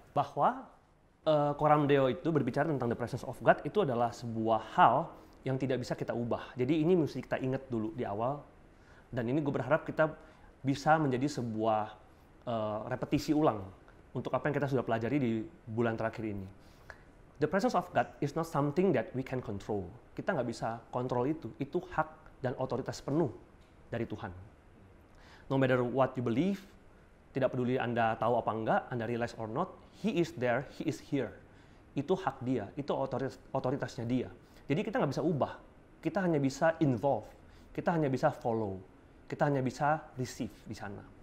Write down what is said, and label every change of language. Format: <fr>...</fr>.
<id>Bahwa Coram Deo itu berbicara tentang</id> <en>the presence of God</en> <id>itu adalah sebuah hal yang tidak bisa kita ubah. Jadi ini mesti kita ingat dulu di awal. Dan ini gue berharap kita bisa menjadi sebuah repetisi ulang untuk apa yang kita sudah pelajari di bulan terakhir ini.</id> <en>The presence of God is not something that we can control.</en> <id>Kita nggak bisa kontrol itu. Itu hak dan otoritas penuh dari Tuhan.</id> <en>No matter what you believe,</en> <id>tidak peduli Anda tahu apa enggak, Anda</id> <en>realize or not, He is there, He is here.</en> <id>Itu hak Dia, itu otoritasnya Dia. Jadi kita nggak bisa ubah, kita hanya bisa involve, kita hanya bisa follow, kita hanya bisa receive di sana.</id>